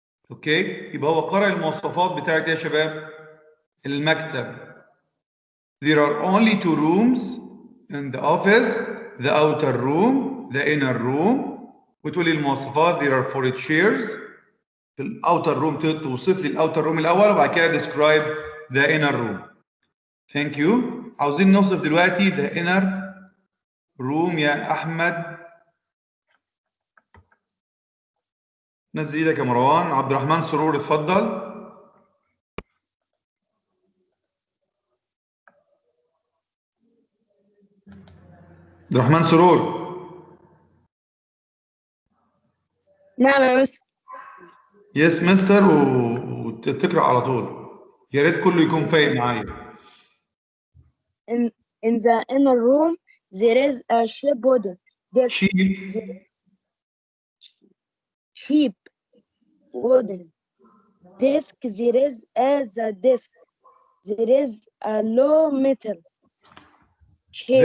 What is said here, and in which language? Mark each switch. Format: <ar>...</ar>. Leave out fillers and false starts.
<ar>اوكي يبقى هو قرأ المواصفات بتاعت يا شباب المكتب.</ar> <en>There are only 2 rooms in the office, the outer room, the inner room.</en> <ar>وتقولي المواصفات</ar> <en>there are 4 chairs.</en> <ar>في</ar> <en>الاوتر روم</en> <ar>توصف لي</ar> <en>الاوتر روم</en> <ar>الاول وبعد كده</ar> <en>describe the inner room. Thank you.</en> <ar>عاوزين نوصف دلوقتي</ar> <en>the inner room</en> <ar>يا احمد. نزل ايدك يا مروان. عبد الرحمن سرور اتفضل. عبد الرحمن سرور. نعم يا مستر.</ar> <en>yes mister</en> <ar>وتقرأ على طول. يا ريت كله يكون فايق معايا.</ar> <en>In the inner room there is a sheep wooden desk. Sheep wooden desk. There is the desk. There is a low metal chair.</en>